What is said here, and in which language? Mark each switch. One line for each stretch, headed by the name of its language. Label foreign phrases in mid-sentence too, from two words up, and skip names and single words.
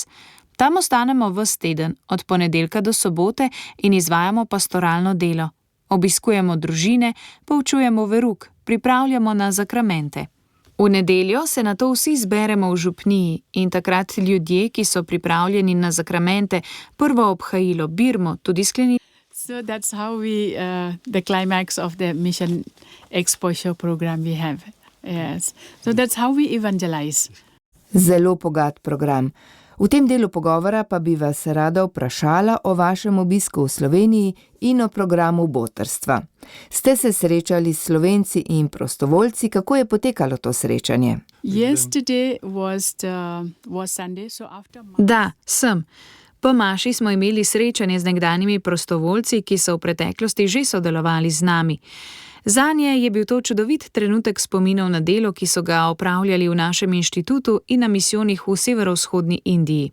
Slovenian: Tam ostanemo ves teden, od ponedeljka do sobote in izvajamo pastoralno delo. Obiskujemo družine, poučujemo verouk, pripravljamo na zakramente. V nedeljo se nato vsi zberemo v župniji in takrat ljudje, ki so pripravljeni na zakramente, prvo obhajilo, birmo, tudi sklenili.
English: So that's how we, the climax of the mission exposure program we have. Yes. So that's how we evangelize.
Slovenian: Zelo bogat program. V tem delu pogovora pa bi vas rada vprašala o vašem obisku v Sloveniji in o programu botrstva. Ste se srečali s Slovenci in prostovoljci, kako je potekalo to srečanje?
English: Yesterday was Sunday, so after...
Slovenian: Da, sem. Po maši smo imeli srečanje z nekdanjimi prostovoljci, ki so v preteklosti že sodelovali z nami. Zanje je bil to čudovit trenutek spominov na delo, ki so ga opravljali v našem inštitutu in na misijonih v severovzhodni Indiji.